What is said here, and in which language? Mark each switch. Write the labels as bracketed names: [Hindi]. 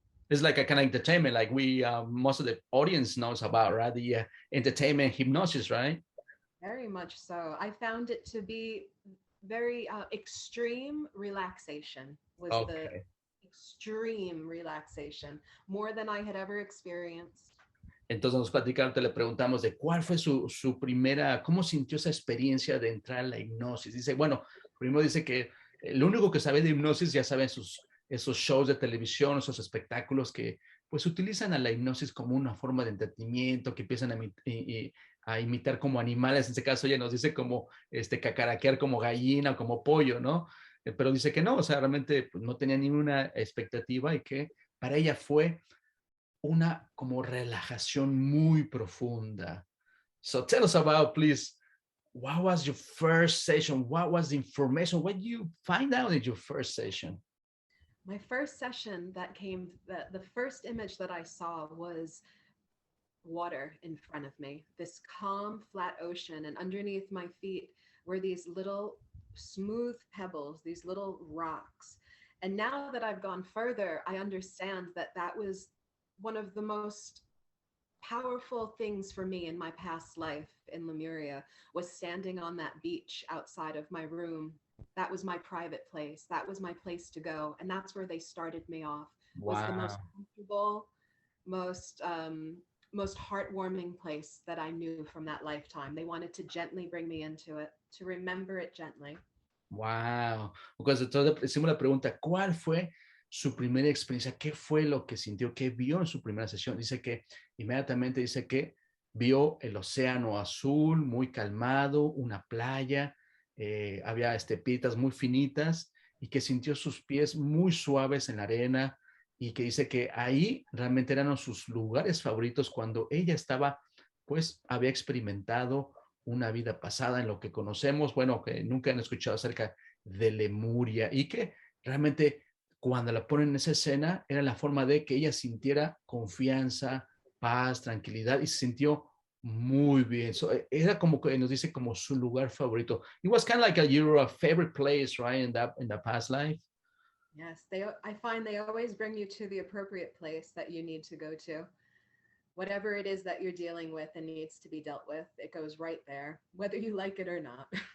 [English] It's like a kind of entertainment, like we most of the audience knows about, right? The entertainment hypnosis, right? Very much so. I found it to be very extreme relaxation was the Okay. extreme relaxation, more than I had ever experienced. [Spanish] Entonces nos platicaron, te le preguntamos de cuál fue su primera, cómo sintió esa experiencia de entrar a la hipnosis. Dice, bueno, primero dice que lo único que sabe de hipnosis, ya saben, esos shows de televisión, esos espectáculos que pues utilizan a la hipnosis como una forma de entretenimiento, que empiezan a imitar como animales. En este caso ella nos dice como cacaraquear como gallina o como pollo, ¿no? Pero dice que no, o sea, realmente pues, no tenía ninguna expectativa y que para ella fue una como relajación muy profunda. [English] So tell us about, please, what was your first session? What was the information? What did you find out in your first session? My first session that came, the first image that I saw was water in front of me, this calm, flat ocean. And underneath my feet were these little smooth pebbles, these little rocks. And now that I've gone further, I understand that that was one of the most powerful things for me in my past life in Lemuria was standing on that beach outside of my room. That was my private place. That was my place to go. And that's where they started me off. Wow. Was the most comfortable, most heartwarming place that I knew from that lifetime. They wanted to gently bring me into it, to remember it gently. Wow. [Spanish] Because entonces hicimos la pregunta, ¿cuál fue su primera experiencia? ¿Qué fue lo que sintió? ¿Qué vio en su primera sesión? Dice que inmediatamente dice que vio el océano azul, muy calmado, una playa, había piedras muy finitas y que sintió sus pies muy suaves en la arena y que dice que ahí realmente eran sus lugares favoritos cuando ella estaba, pues había experimentado una vida pasada en lo que conocemos, bueno, que nunca han escuchado acerca de Lemuria y que realmente cuando la ponen en esa escena era la forma de que ella sintiera confianza, paz, tranquilidad y se sintió muy bien. So, era como que nos dice como su lugar favorito. [English] It was kind of like your favorite place, right, in the past life. Yes, I find they always bring you to the appropriate place that you need to go to. Whatever it is that you're dealing with and needs to be dealt with, it goes right there, whether you like it or not.